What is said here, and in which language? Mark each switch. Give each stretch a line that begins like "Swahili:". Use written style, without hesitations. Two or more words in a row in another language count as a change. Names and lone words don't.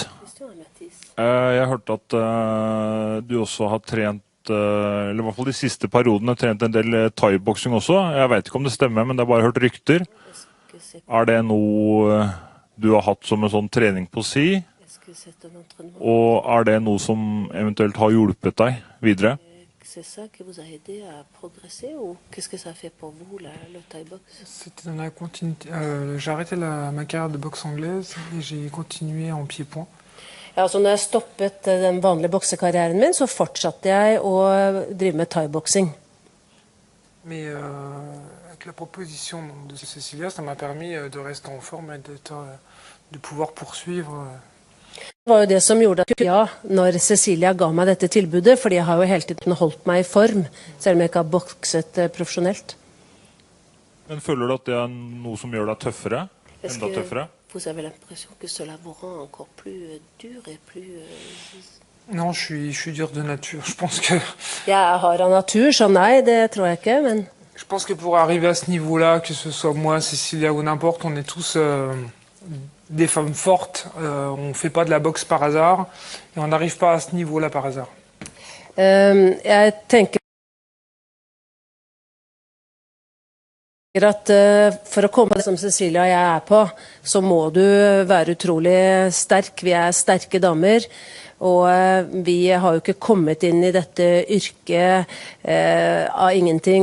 Norwegian: Jeg hørte at du også har trent, eller i hvert fall de siste periodene, trent en del thai-boksing også. Jeg vet ikke om det stemmer, men det har bare hørt rykter. Er det noe du har hatt som en sånn trening på si? Og er det noe som eventuelt har hjulpet deg videre?
French: C'est ça qui vous a aidé à progresser ou qu'est-ce que ça fait pour vous, le Thai box? C'était dans la continuité. J'ai arrêté ma carrière de boxe anglaise et j'ai continué en pied-point.
Norwegian: Ja, altså når jeg stoppet den vanlige boksekarrieren min, så fortsatte jeg å drive med thai-boksing.
French: Mais avec la proposition de Cecilia, ça m'a permis de rester en forme et de pouvoir poursuivre.
Norwegian: Det var jo det som gjorde at ja, når Cecilia ga meg dette tilbudet, fordi jeg har jo hele tiden holdt meg i form, selv om jeg ikke har bokset profesjonelt. Men føler du at det er noe som gjør deg tøffere? Enda tøffere?
French: Vous avez l'impression que cela vous rend encore plus dur et plus... Non, je suis dur de nature. Je pense que...
Norwegian: Jeg har av natur, så nei, det tror jeg ikke, men...
French: Je pense que pour arriver à ce niveau-là, que ce soit moi, Cecilia ou n'importe, on est tous des femmes fortes. On ne fait pas de la boxe par hasard et on n'arrive pas à ce niveau-là par hasard.
Norwegian: Jeg tenker at for å komme som Cecilia og jeg er på, så må du være utrolig sterk. Vi er sterke damer, og vi har jo ikke kommet inn i dette yrket av ingenting.